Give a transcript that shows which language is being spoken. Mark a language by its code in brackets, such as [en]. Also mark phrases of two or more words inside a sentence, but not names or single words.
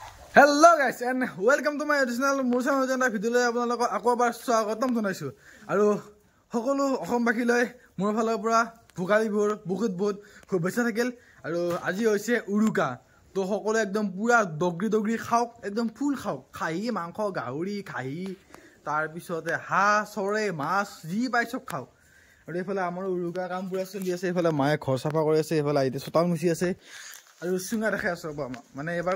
[en] Hello guys and welcome to my additional Mursa Jana video [as] লৈ আপোনালোকক আকৌ বাৰ স্বাগতম জনাইছোঁ আৰু সকলো অসমবাসীলৈ মোৰ ফালৰ পৰা ভোগালীবোৰ বহুত শুভেচ্ছা থাকিল আৰু আজি হৈছে উৰুকা তো সকলো একদম পুৰা দগৰি খাওক একদম ফুল খাওক খাহি মাংস গাহৰি খাহি তাৰ পিছতে হাঁহ চৰে মাছ যি পাই সব খাও আৰু এফালে আমাৰ উৰুকা কাম পুৰা চলি আছে এফালে মায়ে ঘৰ সাফা কৰি আছে এফালে আইতে চতাল মুছি আছে আৰু সুঙা দেখা আছে মানে এবাৰ